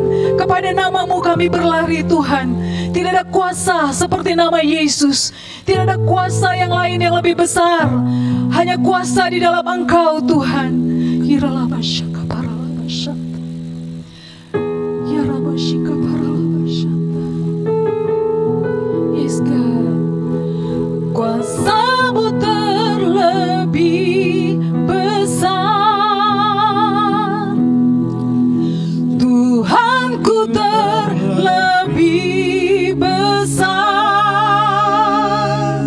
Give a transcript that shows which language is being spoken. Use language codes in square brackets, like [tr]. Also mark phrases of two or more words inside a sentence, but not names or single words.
[id] Kepada nama-Mu kami berlari Tuhan. Tidak ada kuasa seperti nama Yesus. Tidak ada kuasa yang lain yang lebih besar. Hanya kuasa di dalam Engkau Tuhan. Hiralabashaka paralabashanta. Yarabashika paralabashanta. [en] Yes God. [id] Kuasa-Mu terlebih besar. Tuhanku terlebih besar.